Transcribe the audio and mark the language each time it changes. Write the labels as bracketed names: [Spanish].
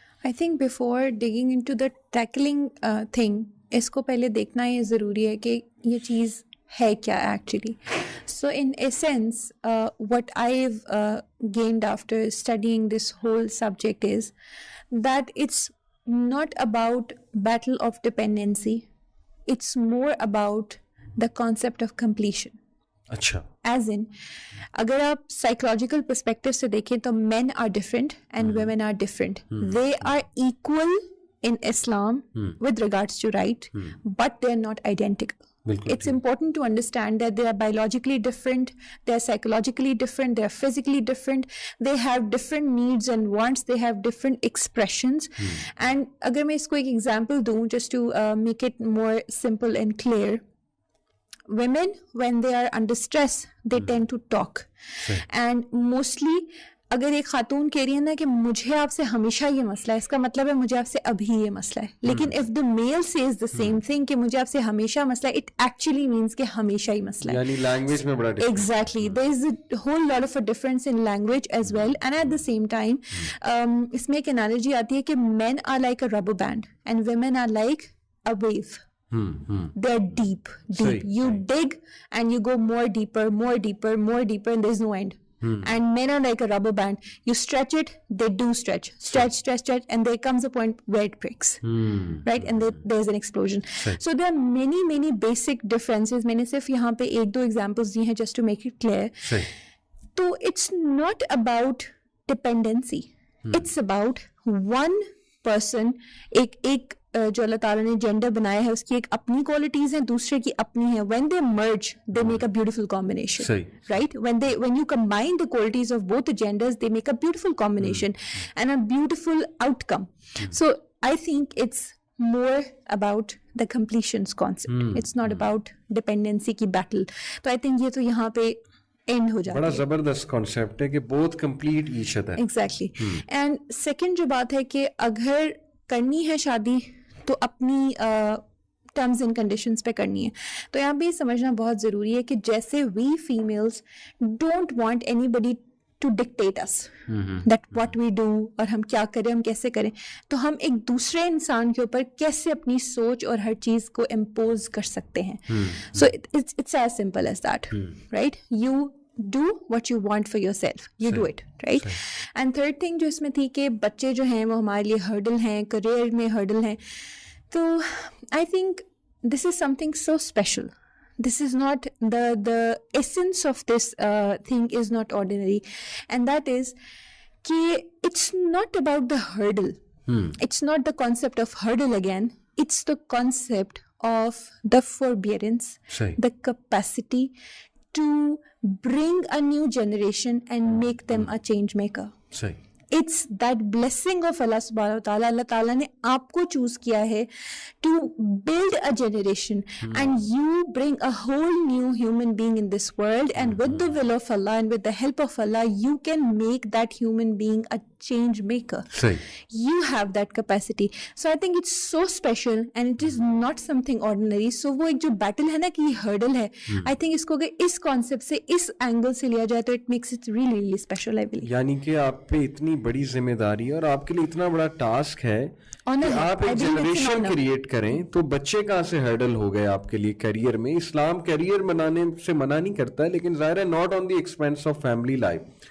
[English] I think before digging into the tackling thing, [Urdu] اس کو پہلے دیکھنا یہ ضروری ہے کہ یہ چیز ہے کیا actually. [English] So in essence, what I've gained after studying this whole subject is that it's not about battle of dependency, it's more about the concept of completion. [Urdu] اچھا, [English] as in [Urdu] اگر آپ سائیکولوجیکل پرسپیکٹو سے دیکھیں تو [English] Men are different and women are different. They are equal in Islam with regards to right, but they are not identical. It's important to understand that they are biologically different, they are psychologically different, they are physically different, they have different needs and wants, they have different expressions. [Urdu] And agar main isko ek example do [English] just to make it more simple and clear, women when they are under stress they tend to talk, and mostly [Urdu] اگر ایک خاتون کہہ رہی ہے نا کہ مجھے آپ سے ہمیشہ یہ مسئلہ ہے, اس کا مطلب ہے مجھے آپ سے ابھی یہ مسئلہ ہے. لیکن [English] if the male says the same thing [Urdu] کہ مجھے آپ سے ہمیشہ مسئلہ ہے, [English] it actually means [Urdu] کہ ہمیشہ ہی مسئلہ ہے. یعنی لینگویج میں بڑا difference. [English] Exactly, there is a whole lot of a difference in language as well. And at the same time [Urdu] اس میں ایک analogy آتی ہے کہ [English] men are like a rubber band and women are like a wave. They're deep. You dig and you go more deeper, and there's no end. And men are like a rubber band. You stretch it, they do stretch, and there comes a point where it breaks, right? And there's an explosion. So there are many basic differences. [Urdu] میں نے صرف یہاں پہ ایک دو examples دی ہیں [English] just to make it clear. So it's not about dependency. It's about one person, [Urdu] ایک جو اللہ تعالیٰ نے جینڈر بنایا ہے اس کی ایک اپنی کوالٹیز ہیں, دوسرے کی اپنی ہیں. [English] when they merge they make a beautiful combination, right? when you combine the qualities of both the genders they make a beautiful combination and a beautiful outcome. So I think it's more about the completions concept. It's not about dependency کی battle. [Urdu] تو I think یہ تو یہاں پہ and ہو جاتا ہے. بڑا زبردست کانسیپٹ ہے کہ [English] both complete each other. Exactly. [Urdu] And second جو بات ہے کہ اگر کرنی ہے شادی تو اپنی ٹرمز اینڈ کنڈیشنز پہ کرنی ہے. تو یہاں پہ یہ سمجھنا بہت ضروری ہے کہ جیسے [English] we families don't want anybody to dictate us that what we do, [Urdu] اور ہم کیا کریں, ہم کیسے کریں, تو ہم ایک دوسرے انسان کے اوپر کیسے اپنی سوچ اور ہر چیز کو امپوز کر سکتے ہیں. [English] So it's as simple as that, right? You do what you want for yourself, you do it, right? And third thing [Urdu] جو اس میں تھی کہ بچے جو ہیں وہ ہمارے لیے ہرڈل ہیں, کریئر میں ہرڈل ہیں. [English] تو I think this is something so special. This is not the essence of this thing is not ordinary, and that is کہ it's not about the hurdle. It's not the concept of hurdle again. It's the concept of the forbearance, the capacity to bring a new generation and make them a change maker. it's that blessing of Allah subhanahu wa ta'ala. Allah ta'ala [Urdu] نے آپ کو choose کیا ہے [English] to build a generation, and you bring a whole new human being in this world, and with the will of Allah and with the help of Allah, you can make that human being a change maker. You have that capacity. So I think it's so special and it is not something ordinary. [Urdu] So وہ ایک جو battle ہے نا کہ یہ hurdle ہے, I think اس کو اگر اس کانسیپٹ سے اس اینگل سے لیا جائے تو [English] it makes it really really special, I believe. [Urdu] یعنی کہ آپ پہ اتنی بڑی ذمہ داری ہے اور آپ کے لیے اتنا بڑا ٹاسک ہے کہ آپ ایک جنریشن کریٹ کریں. تو بچے کہاں سے ہرڈل ہو گئے آپ کے لیے کیریئر میں؟ اسلام کیریئر بنانے سے منع نہیں کرتا ہے, لیکن ظاہر ہے [English] Not on the expense of family life.